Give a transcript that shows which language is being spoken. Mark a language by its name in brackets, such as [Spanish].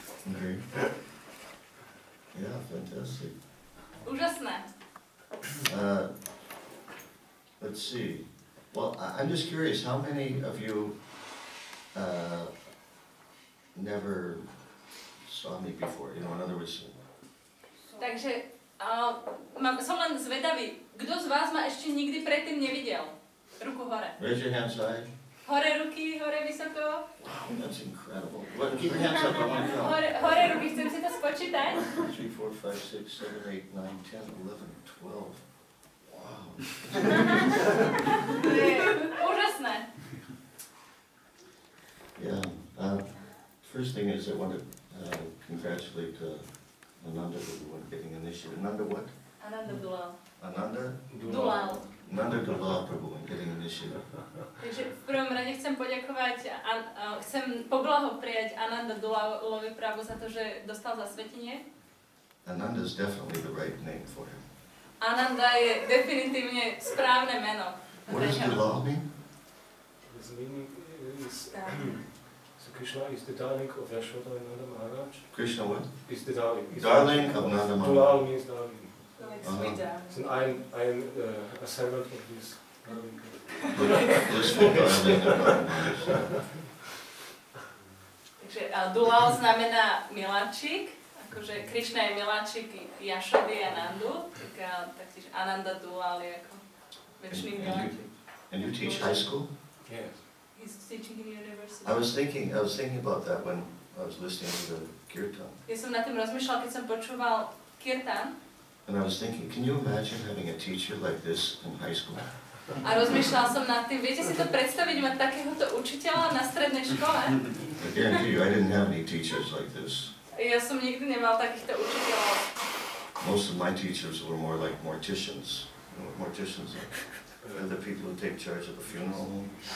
[English] Okay. Yeah, fantastic. [Slovak] Úžasné. [English] Let's see. Well, I'm just curious, how many of you never saw me before? You know, in other words... [Slovak] Takže som len zvedavý, kto z vás ma ešte nikdy predtým nevidel? Ruku hore. [English] Raise your hands high. [Slovak] Hore ruky, hore vysoko. [English] Wow, that's incredible. Keep your hands up, I want to count. [Slovak] Hore ruky, chcem si to spočítať. [English] 3, 4, 5, 6, 7, 8, 9, 10, 11, 12. Wow. [Slovak] To je úžasné. [English] Yeah. First thing is I want to congratulate Ananda Dulal getting initiated. Ananda what? Ananda Dulal. Ananda? Dulal. Ananda Dulal Prabhu getting initiated. [Slovak] Takže v prvom rade chcem poďakovať, chcem poblahopriať Ananda Dulalovi Prabhu za to, že dostal zasvetenie. [English] Ananda is definitely the right name for him. [Slovak] Ananda je definitívne správne meno. [English] What does Dulal mean? His meaning is so Krishna is the darling of Yashoda and Nanda Maharaj. Krishna what? Is the darling. Darling of Nanda Maharaj. Dulal means darling. So I'm a servant of this darling. Blissful darling of Nanda Maharaj. [Slovak] Takže Dulal znamená miláčik, akože Krišna je miláčik Jašody a Nandu, taktiež Ananda Dulal je ako večný miláčik. [English] And you teach high school? Yes. He's teaching in university. I was thinking about that when I was listening to the kirtan. [Slovak] Ja som na tým rozmýšľal, keď som počúval kirtan. [English] And I was thinking, can you imagine having a teacher like this in high school? [Slovak] A rozmýšľal som nad tým, viete si to predstaviť, mať takéhoto učiteľa na strednej škole? [English] I guarantee you, I didn't have any teachers like this. [Slovak] Ja som nikdy nemal takýchto učiteľov. [English] Most of my teachers were more like morticians. You know what morticians are? They're the people who take charge of the funeral.